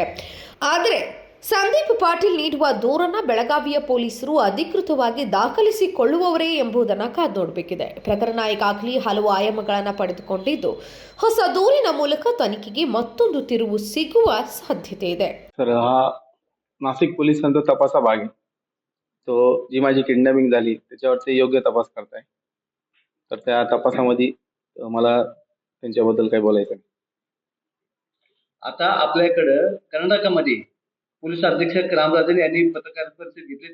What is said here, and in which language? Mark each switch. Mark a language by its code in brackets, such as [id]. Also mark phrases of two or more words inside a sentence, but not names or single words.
[kn] ಆದರೆ ಸಂದೀಪ್ ಪಾಟೀಲ್ ನೀಡುವ ದೂರನ್ನ ಬೆಳಗಾವಿಯ ಪೊಲೀಸರು ಅಧಿಕೃತವಾಗಿ ದಾಖಲಿಸಿಕೊಳ್ಳುವವರೇ ಎಂಬುದನ್ನು ಕಾದು ನೋಡಬೇಕಿದೆ. ಪ್ರಕರಣ ಈಗಾಗಲೇ ಹಲವು ಆಯಾಮಗಳನ್ನು ಪಡೆದುಕೊಂಡಿದ್ದು, ಹೊಸ ದೂರಿನ ಮೂಲಕ ತನಿಖೆಗೆ ಮತ್ತೊಂದು ತಿರುವು ಸಿಗುವ साध्यते ಇದೆ. [mr] सर, हा नाशिक पोलिसांचा तपासा भाग आहे. तो जी माझी किडनॅपिंग झाली त्याच्यावरती योग्य तपास करताय. तर त्या तपासामध्ये मला त्यांच्याबद्दल काही बोलायचं आहे. आता आपल्याकडे कर्नाटकामध्ये पोलीस अधीक्षक रामराजन यांनी पत्रकार परिषद घेतली.